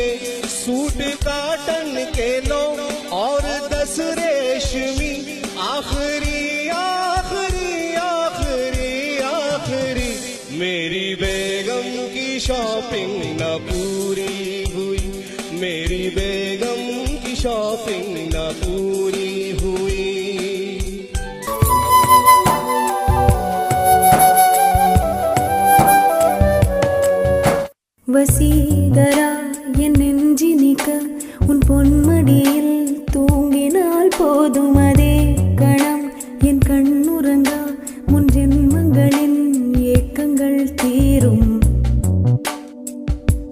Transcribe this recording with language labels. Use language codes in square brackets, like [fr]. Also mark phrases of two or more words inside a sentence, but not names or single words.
[hi] सूट काटन के 9 और 10 रेशमी, आखिरी आखिरी आखिरी आखिरी। मेरी बेगम की शॉपिंग न पूरी हुई, मेरी बेगम की शॉपिंग न पूरी हुई। [ta] வசீகரா என் நெஞ்சினிக்க உன் பொன்மடியில் தூங்கினால் போதும், அதே கணம் என் கண்ணுறங்கா முன் ஜென்மங்களின் ஏக்கங்கள் தீரும்.